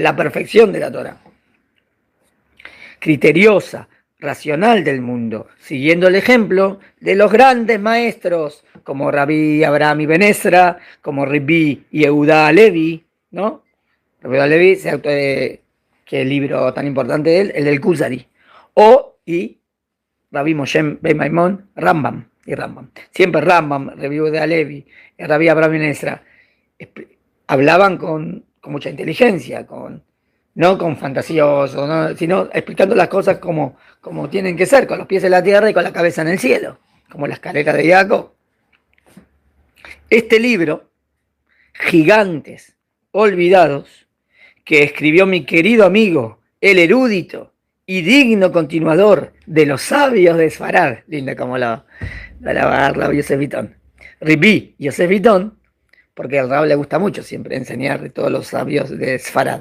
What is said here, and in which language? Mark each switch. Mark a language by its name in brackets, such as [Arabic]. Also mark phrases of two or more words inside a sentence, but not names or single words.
[Spanish] La perfección de la Torá. Criteriosa, racional del mundo, siguiendo el ejemplo de los grandes maestros como Rabbi Abraham Ibn Ezra, como Rabbi Yehuda Levi, ¿no? Rabbi Yehuda Levi, que el libro tan importante de él, el del Kuzari, y Rabbi Moshe Ben Maimón, Rambam. Siempre Rambam, Rabbi Yehuda Levi, Rabbi Abraham Ibn Ezra, hablaban con mucha inteligencia, no con fantasioso, ¿no? Sino explicando las cosas como tienen que ser, con los pies en la tierra y con la cabeza en el cielo, como la escalera de Jacob. Este libro, Gigantes Olvidados, que escribió mi querido amigo, el erudito y digno continuador de los sabios de Sfarad, linda como la Rab Yosef Bitton, Rabbi Yosef Bitton, porque al Rab le gusta mucho siempre enseñar de todos los sabios de Sfarad.